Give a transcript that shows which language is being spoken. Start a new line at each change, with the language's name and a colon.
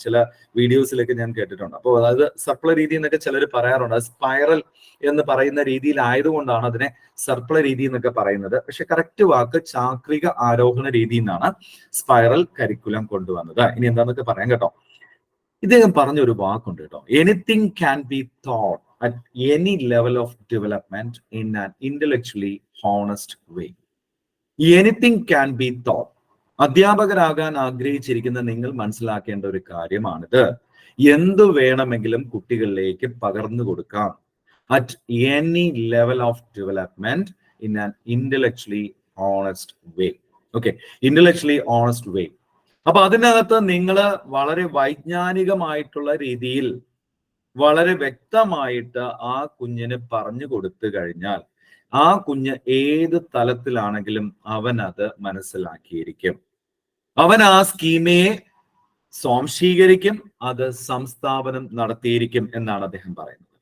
Malayalam: ചില വീഡിയോസിലൊക്കെ ഞാൻ കേട്ടിട്ടുണ്ട്. അപ്പോൾ അതായത് സർപ്പിള രീതി എന്നൊക്കെ ചിലർ പറയാറുണ്ട്. സ്പൈറൽ എന്ന് പറയുന്ന രീതിയിലായതുകൊണ്ടാണ് അതിനെ സർപ്പിള രീതി എന്നൊക്കെ പറയുന്നത്. പക്ഷെ കറക്റ്റ് വാക്ക് ചാക്രിക ആരോഹണ രീതി എന്നാണ് സ്പൈറൽ കരിക്കുലം കൊണ്ടുവന്നത്. ഇനി എന്താന്നൊക്കെ പറയാം കേട്ടോ. ഇദ്ദേഹം പറഞ്ഞൊരു വാക്കുണ്ട് കേട്ടോ,
English: Anything can be taught at any level of development in an intellectually honest way. Anything can be taught.
Malayalam: അധ്യാപകരാകാൻ ആഗ്രഹിച്ചിരിക്കുന്ന നിങ്ങൾ മനസ്സിലാക്കേണ്ട ഒരു കാര്യമാണിത്. എന്തു വേണമെങ്കിലും കുട്ടികളിലേക്ക് പകർന്നു കൊടുക്കാം.
English: At any level of development in an intellectually honest way. Okay, intellectually honest way.
Malayalam: അപ്പൊ അതിനകത്ത് നിങ്ങൾ വളരെ വൈജ്ഞാനികമായിട്ടുള്ള രീതിയിൽ വളരെ വ്യക്തമായിട്ട് ആ കുഞ്ഞിന് പറഞ്ഞു കൊടുത്തു കഴിഞ്ഞാൽ ആ കുഞ്ഞ് ഏത് തലത്തിലാണെങ്കിലും അവൻ അത് മനസ്സിലാക്കിയിരിക്കും. അവൻ ആ സ്കീമയെ സ്വാംശീകരിക്കും, അത് സംസ്ഥാപനം നടത്തിയിരിക്കും എന്നാണ് അദ്ദേഹം പറയുന്നത്.